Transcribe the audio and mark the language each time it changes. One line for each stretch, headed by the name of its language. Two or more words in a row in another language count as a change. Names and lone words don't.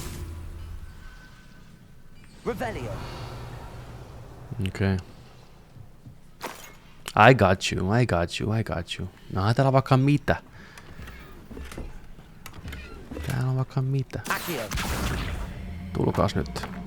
Latin: Revelio.
Finnish: Okei.
English: I got you.
Finnish: No, täällä on vaikka mitä. Tulkaas nyt.